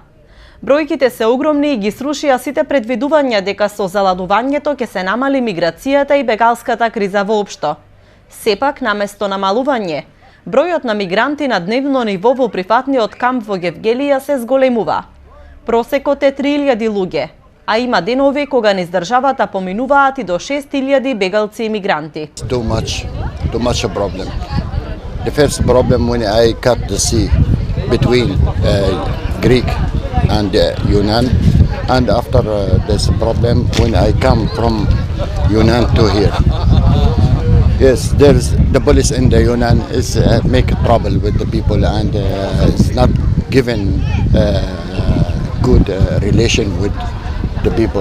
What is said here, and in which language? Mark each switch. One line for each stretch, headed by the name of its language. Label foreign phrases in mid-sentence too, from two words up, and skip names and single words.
Macedonian: Бројките се огромни и ги срушија сите предвидувања дека со заладувањето ќе се намали миграцијата и бегалската криза воопшто. Сепак, наместо намалување, бројот на мигранти на дневно ниво во прифатниот камп во Гевгелија се зголемува. Просекот е 3.000 луѓе, а има денови кога низ државата поминуваат и до 6.000 бегалци и мигранти.
English: Too much a problem. The first problem when I cut the sea between Greek and Yunnan, and after this problem when I come from Yunnan to here. Yes, there's the police in the Yunnan is make trouble with the people and it's not given good relation with the people.